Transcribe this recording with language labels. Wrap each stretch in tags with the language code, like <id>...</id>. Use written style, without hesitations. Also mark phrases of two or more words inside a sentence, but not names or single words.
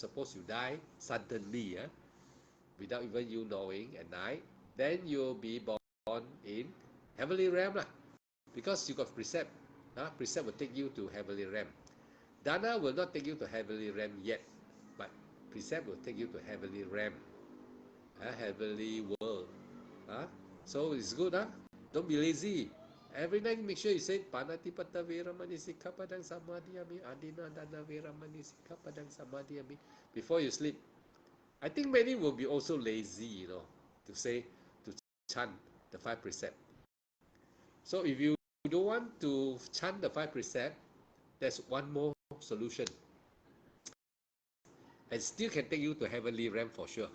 <en>Suppose you die suddenly, without even you knowing at night, then you'll be born in heavenly realm because you got precept. Precept will take you to heavenly realm. Dana will not take you to heavenly realm yet, but precept will take you to heavenly realm, heavenly world. So it's good. Don't be lazy. Every night make sure you say</en> <pi>Panatipata Veramani Sikkhapadang Samadhiyami Adina Dana Veramani Sikkhapadang Samadhiyami</pi> <en>before you sleep. I think many will be also lazy, to say, to chant the 5 precept. So if you don't want to chant the 5 precept, there's one more solution. And still can take you to heavenly realm for sure.</en>